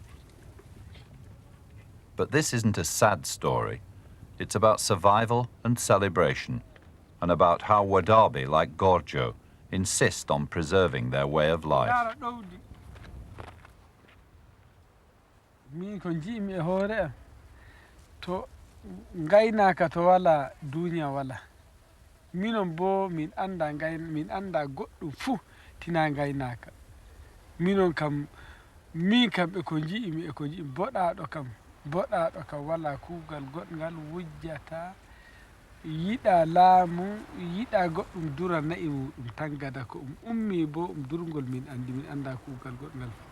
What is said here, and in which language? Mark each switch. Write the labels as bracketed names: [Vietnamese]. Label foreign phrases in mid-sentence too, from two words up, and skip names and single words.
[English] But this isn't a sad story. It's about survival and celebration, and about how Wodaabe, like Gorjo, insist on preserving their way of life. [Fula] To gaynaka to wala duniya wala minon bo min anda goɗɗum fuu tina gaynaka minon kam min kam e ko jiimi boɗaɗo kam wala kuugal goɗngal wujjata yiɗa laamu yiɗa goɗɗum dura na'i muɗum tan gada ko ummi bo durgol min anda kuugal goɗngal